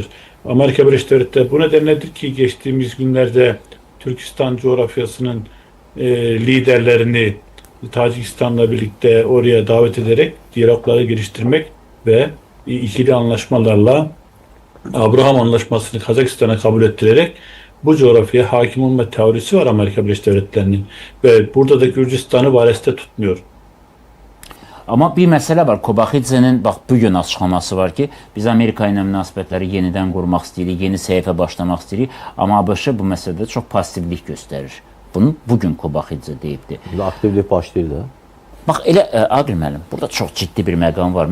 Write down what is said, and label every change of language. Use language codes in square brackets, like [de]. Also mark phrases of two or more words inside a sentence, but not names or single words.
[tr] Amerika Birleşik Devletleri bu nedenledir ki geçtiğimiz günlerde Türkistan coğrafyasının liderlerini Tacikistan'la birlikte oraya davet ederek diyalogları geliştirmek ve ikili anlaşmalarla Abraham Anlaşması'nı Kazakistan'a kabul ettirerek bu coğrafyaya hakim olma teorisi var Amerika Birleşik Devletleri'nin ve burada da Gürcistan'ı vareste tutmuyor. [az] Amma bir məsələ var. Kobaxidzenin bax bu gün açıqlaması var ki, biz Amerika ilə münasibətləri yenidən qurmaq istəyirik, yeni səhifə başlamaq istəyirik, amma ABŞ bu məsələdə çox passivlik göstərir. Bunu bugün Kobaxidze deyibdi. Aktivlik başlayır da. Bax elə Aqil müəllim, burada çox ciddi bir məqam var.